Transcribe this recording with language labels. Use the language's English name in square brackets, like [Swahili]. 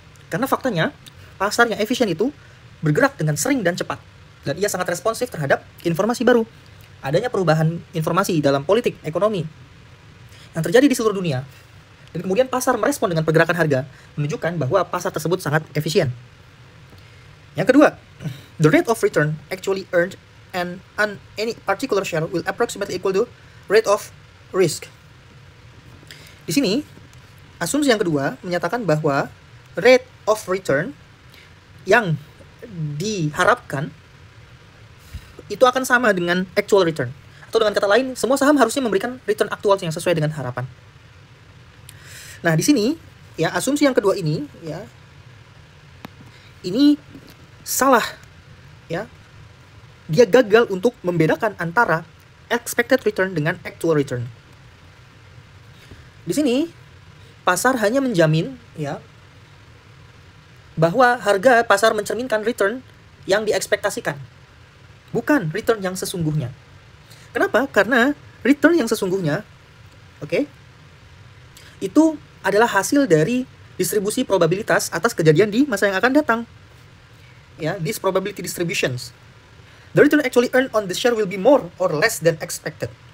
[Indonesian] Karena faktanya, pasar yang efisien itu bergerak dengan sering dan cepat. Dan ia sangat responsif terhadap informasi baru. Adanya perubahan informasi dalam politik, ekonomi yang terjadi di seluruh dunia. Dan kemudian pasar merespon dengan pergerakan harga, menunjukkan bahwa pasar tersebut sangat efisien. [English] Yang kedua, the rate of return actually earned and on any particular share will approximately equal to rate of risk. [Indonesian] Di sini, asumsi yang kedua menyatakan bahwa rate of return yang diharapkan itu akan sama dengan actual return. Atau dengan kata lain, semua saham harusnya memberikan return aktual yang sesuai dengan harapan. Nah, di sini ya asumsi yang kedua ini ya ini salah ya. Dia gagal untuk membedakan antara expected return dengan actual return. Di sini pasar hanya menjamin ya bahwa harga pasar mencerminkan return yang diekspektasikan, bukan return yang sesungguhnya. Kenapa? Karena return yang sesungguhnya, itu adalah hasil dari distribusi probabilitas atas kejadian di masa yang akan datang. [English] Ya, these probability distributions. The return actually earned on the share will be more or less than expected.